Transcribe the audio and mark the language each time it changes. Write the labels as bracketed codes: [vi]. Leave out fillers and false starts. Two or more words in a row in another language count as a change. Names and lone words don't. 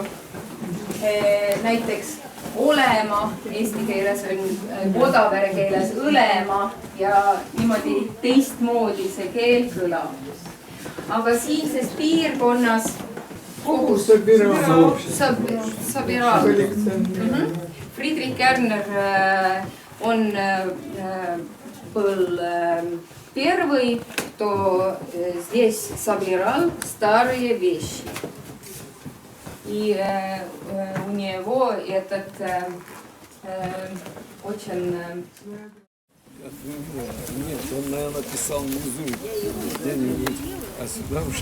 [et] Näiteks olema, eesti keeles on Kodavere keeles õlema ja niimoodi teistmoodi see keel kõlab. Aga siinses piirkonnas Sabiraal. [ru] Friedrich Kärner on был первый, кто здесь собирал старые вещи. И у него этот очень... Нет, он, наверное, писал внизу где-нибудь, а сюда уже...